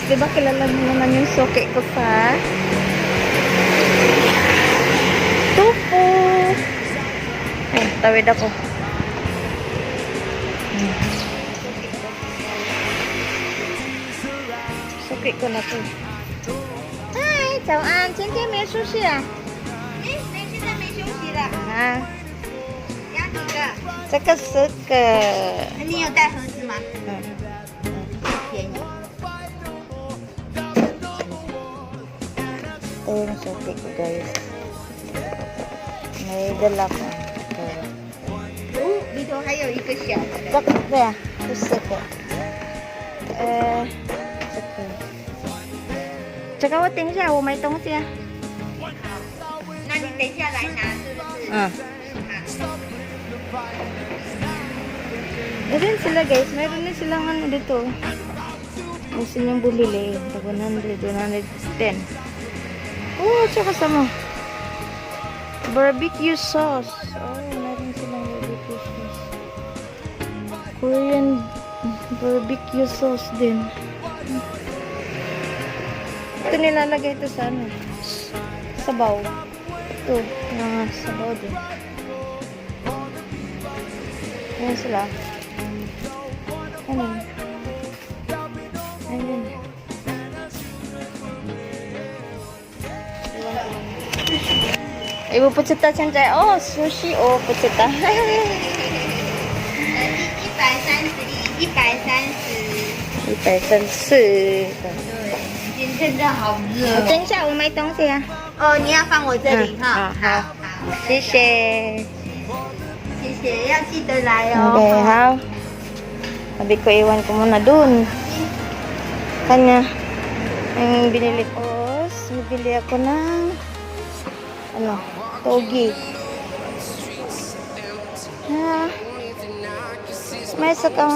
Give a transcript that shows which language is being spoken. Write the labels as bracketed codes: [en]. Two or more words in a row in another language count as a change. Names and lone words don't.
[tl] Diba kilala mo naman yung suki ko sa Tupo. Ay, tawid ako. Suki ko na to. [zh] Hi, 早安，今天没休息啊？现在没休息了。啊。要几个？这个10个。你有带盒子吗？ [tl] 便宜。Ito yung suki ko guys. May dala ko. Dito [zh] 还有一个小的。这个对啊，这4个。这个我等一下，我没东西啊。那你等一下来拿，是不是？ [tl] 嗯。Meron sila guys, meron na silang ano dito. Gusto niyong bumili, 100, 110. Oh, tsaka sama. [en] Barbecue sauce. [tl] Oh, meron silang [en] barbecue sauce. Korean barbecue sauce [tl] din. Ito nilalagay ito sa ano? Sabaw. Ito, mga sabaw din. Ayan sila. Ayan. Ayan. [zh] Ibu 不知道现在哦，sushi哦，不知道。130，130。130。今天真的好热。等一下，我买东西啊。哦，你要放我这里哈。好，谢谢。谢谢，要记得来哦。 [tl] Okay, ha? Sabi ko, iwan ko muna dun. Kanya. Yung binili ko. Bibili ako ng ano, togi. May saka.